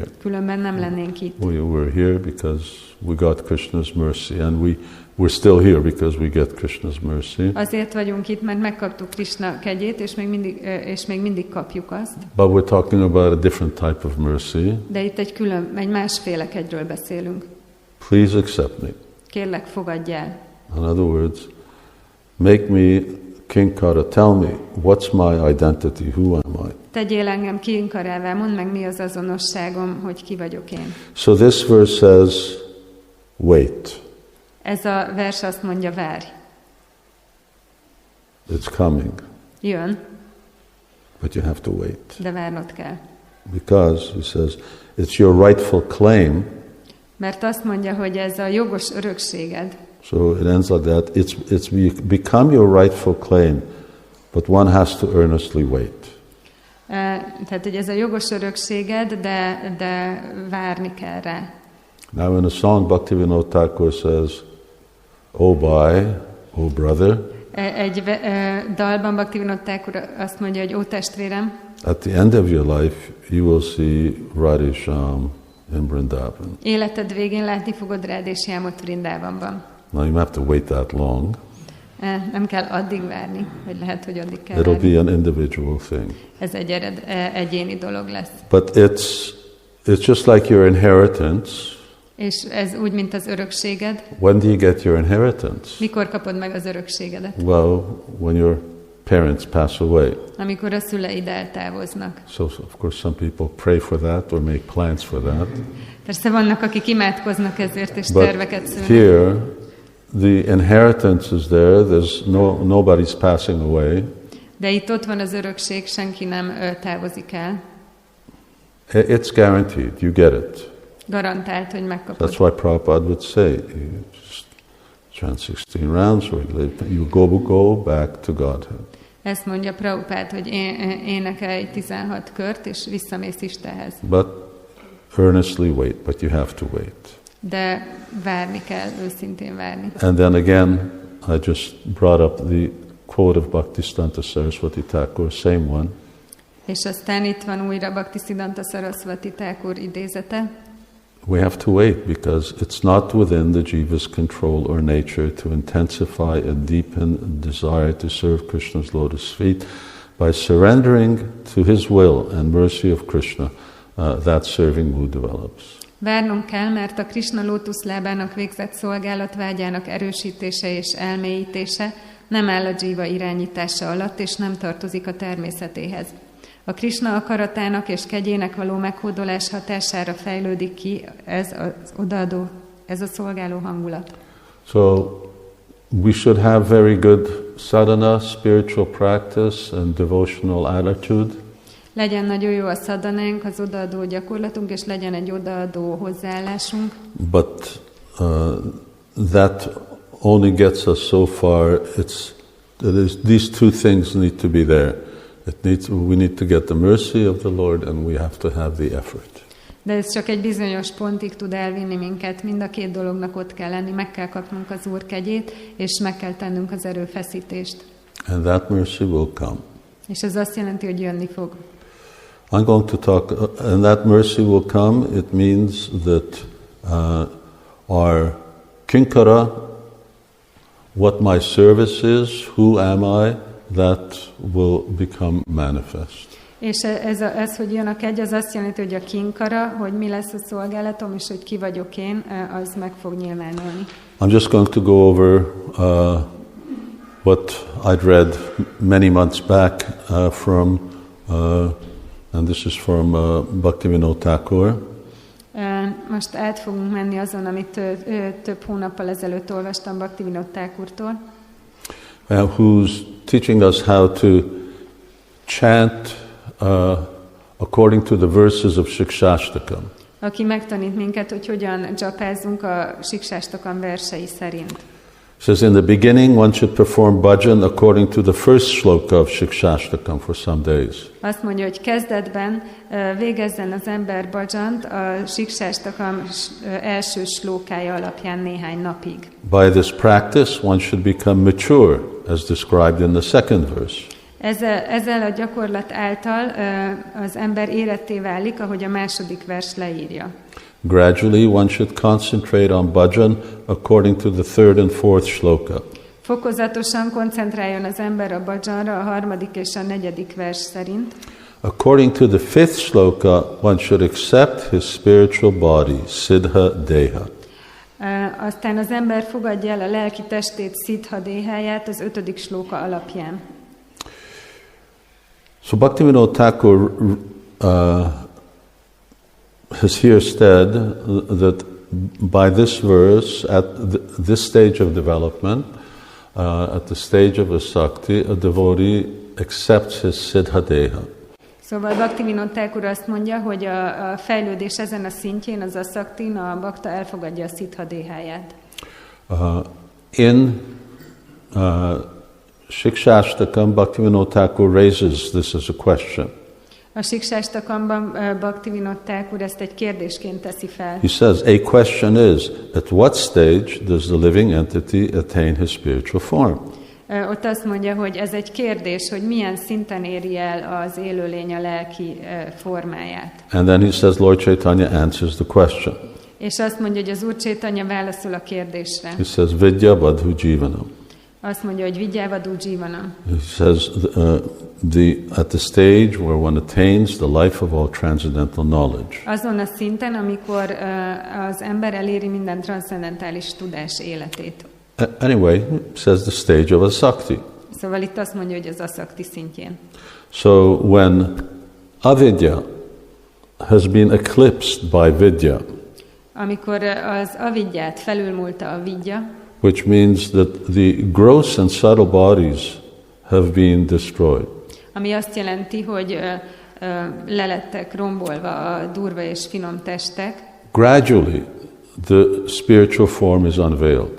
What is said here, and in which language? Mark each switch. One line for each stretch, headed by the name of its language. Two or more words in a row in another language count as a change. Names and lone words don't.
Hungarian: Különben nem lennénk itt.
English: We're here because we got Krishna's mercy, and we're still here because we get Krishna's mercy.
Hungarian: Azért vagyunk itt, mert megkaptuk Krishna kegyét, és még mindig kapjuk azt.
English: But we're talking about a different type of mercy.
Hungarian: De itt egy másféle kegyről beszélünk.
English: Please accept me.
Hungarian: Kérlek, fogadj el.
English: In other words, make me Kinkara, tell me, what's my identity, who am I?
Hungarian: Tegyél engem kinkarává, mondd meg, mi az azonosságom, hogy ki vagyok én.
English: So this verse says, wait.
Hungarian: Ez a vers azt mondja, várj.
English: It's coming,
Hungarian: Jön,
English: but you have to wait.
Hungarian: de várnod kell.
English: Because, he says, it's your rightful claim.
Hungarian: Mert azt mondja, hogy ez a jogos örökséged.
English: So it ends like that. It's become your rightful claim, but one has to earnestly wait.
Hungarian: Tehát, hogy ez a jogos örökséged, de várni kell rá.
English: Now in a song, Bhaktivinoda Thakur says, "Oh boy, oh brother."
Hungarian: Egy dalban Bhaktivinoda Thakur azt mondja, hogy ó testvérem,
English: At the end of your life, you will see Radhe Shyam in Vrindavan.
Hungarian: életed végén látni fogod Radhe Shyamot Vrindavanban.
English: Now you have to wait that long.
Hungarian: Nem kell addig várni, vagy lehet, hogy addig kell
English: It'll
Hungarian: várni.
English: be an individual thing.
Hungarian: Ez egy egyéni dolog lesz.
English: But it's just like your inheritance.
Hungarian: És ez úgy, mint az örökséged.
English: When do you get your inheritance?
Hungarian: Mikor kapod meg az örökségedet?
English: Well, when your parents pass away.
Hungarian: Amikor a szüleid eltávoznak.
English: So of course some people pray for that or make plans for that.
Hungarian: Persze vannak, akik imádkoznak ezért, és
English: But
Hungarian: terveket szülnek.
English: here, the inheritance is there. There's nobody's passing away.
Hungarian: De itt ott van az örökség, senki nem távozik el.
English: It's guaranteed. You get it.
Hungarian: Garantált, hogy megkapod.
English: That's why Prabhupada would say, you just chant 16 rounds, or you go back to Godhead.
Hungarian: Ezt mondja Prabhupád, hogy énekelj 16 kört, és visszamész Istenhez.
English: But earnestly wait, but you have to wait.
Hungarian: De várni kell, őszintén várni.
English: And then again, I just brought up the quote of Bhaktisiddhanta Saraswati Thakur, same one.
Hungarian: És aztán itt van újra Bhaktisiddhanta Saraswati Thakur idézete.
English: We have to wait because it's not within the jiva's control or nature to intensify and deepen the desire to serve Krishna's lotus feet. By surrendering to his will and mercy of Krishna, that serving mood develops.
Hungarian: Várnunk kell, mert a Krishna lótuszlábának végzett szolgálat vágyának erősítése és elmélyítése nem áll a jiva irányítása alatt, és nem tartozik a természetéhez. A Krishna akaratának és kegyének való meghódolás hatására fejlődik ki ez a szolgáló hangulat.
English: So we should have very good sadhana, spiritual practice and devotional attitude.
Hungarian: Legyen nagyon jó a szadanánk, az odaadó gyakorlatunk, és legyen egy odaadó hozzáállásunk.
English: But that only gets us so far. These two things need to be there. We need to get the mercy of the Lord, and we have to have the effort.
Hungarian: De ez csak egy bizonyos pontig tud elvinni minket. Mind a két dolognak ott kell lenni, meg kell kapnunk az Úr kegyét, és meg kell tennünk az erőfeszítést.
English: And that mercy will come.
Hungarian: És ez azt jelenti, hogy jönni fog.
English: I'm going to talk, and that mercy will come. It means that our kinkara, what my service is, who am I, that will become manifest.
Hungarian: És ez, hogy jön a kegy, az azt jelenti, hogy a kinkara, hogy mi lesz a szolgálatom, és hogy ki vagyok én, az meg fog nyilvánulni.
English: I'm just going to go over what I'd read many months back from, and this is from Bhaktivinoda Thakur.
Hungarian: Most át fogunk menni azon, amit több hónappal ezelőtt olvastam Bhaktivinoda Thakurtól.
English: Who's teaching us how to chant according to the verses of Siksastakam.
Hungarian: Aki megtanít minket, hogy hogyan dzsapázzunk a Siksastakam versei szerint.
English: It says, in the beginning one should perform bhajan according to the first shloka of Siksastakam for some days.
Hungarian: Azt mondja, hogy kezdetben végezzen az ember bhajant a Siksastakam első slókája alapján néhány napig.
English: By this practice one should become mature, as described in the second verse.
Hungarian: Ezzel a gyakorlat által az ember éretté válik, ahogy a második vers leírja.
English: Gradually one should concentrate on bhajan according to the third and fourth shloka.
Hungarian: Fokozatosan koncentráljon az ember a bhajanra a harmadik és a negyedik vers szerint.
English: According to the fifth shloka, one should accept his spiritual body,
Sanskrit: siddha deha.
Hungarian: Aztán az ember fogadja el a lelki testét,
Sanskrit: siddha déháját
Hungarian: az ötödik slóka alapján.
English: So Bhaktivinoda Thakur has here said that by this verse, at this stage of development, at the stage of asakti, a devotee accepts his siddhadeha.
Hungarian: Szóval Bhaktivinoda Thakur azt mondja, hogy a fejlődés ezen a szintjén, az asaktin, a bakta elfogadja a siddhadéháját.
English: In Siksastakam, Bhaktivinoda Thakur raises this as a question.
Hungarian: A Siksastakamban Bhaktivinoda Thakur ezt egy kérdésként teszi fel.
English: He says, a question is, at what stage does the living entity attain his spiritual form?
Hungarian: Ott azt mondja, hogy ez egy kérdés, hogy milyen szinten éri el az élőlény a lelki formáját.
English: And then he says, Lord Chaitanya answers the question.
Hungarian: És azt mondja, hogy az Úr Chaitanya válaszol a kérdésre.
English: He says,
Sanskrit: Vidya Vadhu Jivanam.
Hungarian: Azt mondja, hogy
Sanskrit: Vidya Vadhu Jivanam.
English: He says, at the stage where one attains the life of all transcendental knowledge.
Hungarian: Azon a szinten, amikor az ember eléri minden transzcendentális tudás életét.
English: Anyway, says the stage of asakti.
Hungarian: Szóval itt azt mondja, hogy az asakti szintjén.
English: So when avidya has been eclipsed by vidya,
Hungarian: amikor az avidyát felülmúlta a vidya,
English: which means that the gross and subtle bodies have been destroyed.
Hungarian: Ami azt jelenti, hogy lelettek rombolva a durva és finom testek.
English: Gradually, the spiritual form is unveiled.